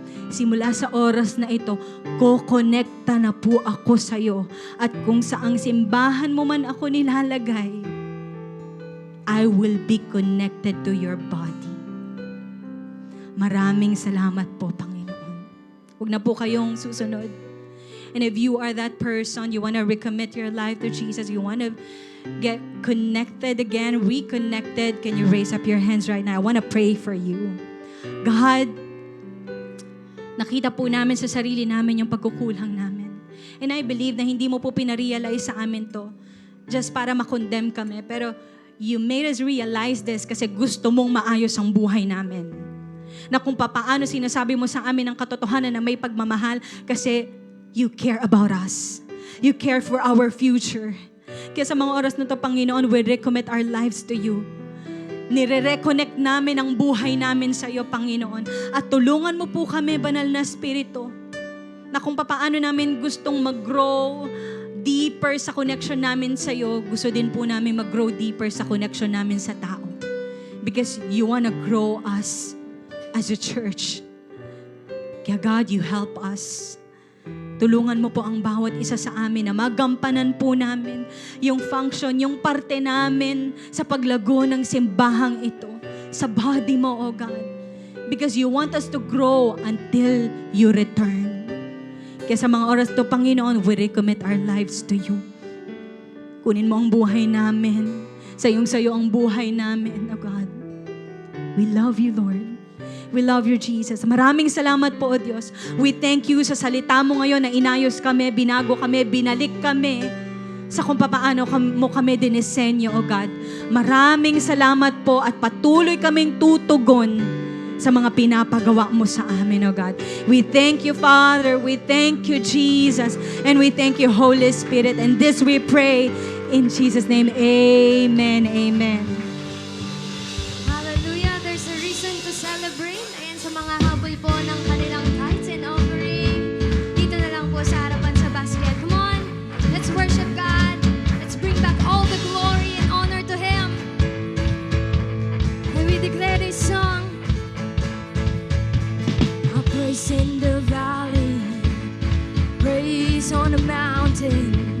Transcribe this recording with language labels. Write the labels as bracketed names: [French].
[Filipino] Simula sa oras na ito, kokonekta na po ako sa iyo. At kung saang simbahan mo man ako nilalagay, [English] I will be connected to your body. [Filipino] Maraming salamat po, Panginoon. Huwag na po kayong susunod. [English] And if you are that person, you want to recommit your life to Jesus, you want to get connected again, reconnected, can you raise up your hands right now? I want to pray for you. [Filipino] God, nakita po namin sa sarili namin yung pagkukulang namin. [English] And I believe [Filipino] na hindi mo po pinarealize sa amin [English] to just [Filipino] para makondemn kami. Pero [English] you made us realize this [Filipino] kasi gusto mong maayos ang buhay namin. Na kung papaano sinasabi mo sa amin ang katotohanan na may pagmamahal kasi [English] you care about us. You care for our future. [Filipino] Kaya sa mga oras na to, Panginoon, [English] we recommit our lives to you. [Filipino] Nire-reconnect namin ang buhay namin sa iyo, Panginoon. At tulungan mo po kami, Banal na Espiritu, na kung papaano namin gustong mag-grow deeper sa connection namin sa iyo, gusto din po namin mag-grow deeper sa connection namin sa tao. [English] Because you wanna grow us as a church. Kaya God, you help us. [Filipino] Tulungan mo po ang bawat isa sa amin na magampanan po namin yung function, yung parte namin sa paglago ng simbahang ito, sa body mo, O God. [English] Because you want us to grow until you return. [Filipino] Kaya sa mga oras to, Panginoon, [English] we recommit our lives to you. [Filipino] Kunin mo ang buhay namin. Sayong-sayo ang buhay namin, [English] O God. We love you, Lord. We love you, Jesus. [Filipino] Maraming salamat po, O Diyos. [English] We thank you [Filipino] sa salita mo ngayon na inayos kami, binago kami, binalik kami sa kung paano mo kami dinisenyo, O God. Maraming salamat po at patuloy kaming tutugon sa mga pinapagawa mo sa amin, O God. [English] We thank you, Father. We thank you, Jesus. And we thank you, Holy Spirit. And this we pray in Jesus' name. Amen. Amen. Hallelujah. There's a reason to celebrate. [Filipino] Ayan sa mga habol po ng kanilang tithes and offering. Dito na lang po sa harapan sa basket. [English] Come on. Let's worship God. Let's bring back all the glory and honor to Him. And we declare this song. Praise in the valley, praise on the mountain.